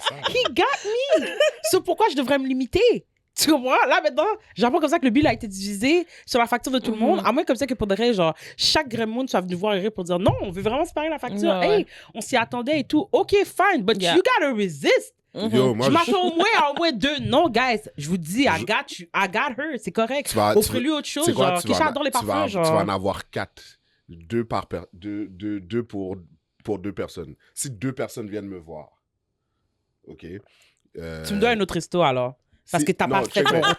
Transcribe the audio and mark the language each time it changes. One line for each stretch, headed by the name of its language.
English: He got me.
French: C'est pourquoi je devrais me limiter. Tu comprends? Là, maintenant, j'apprends comme ça que le bill a été divisé sur la facture de tout le monde. À moins comme ça que pour de vrai, genre, chaque Gremlin soit venu voir Eric pour dire non, on veut vraiment séparer la facture. Hey, on s'y attendait et tout.
English: OK, fine, but you gotta resist.
French: Yo, moi, je m'attends au moins 2. Non, guys, je vous dis,
English: I got her,
French: c'est correct. Offrez-lui autre chose. Genre, Kisha adore les parfums. Tu vas en avoir 4. 2 pour 2 personnes. Si 2 personnes viennent me voir, OK. Tu me dois un autre resto alors. Parce que t'as pas fait ton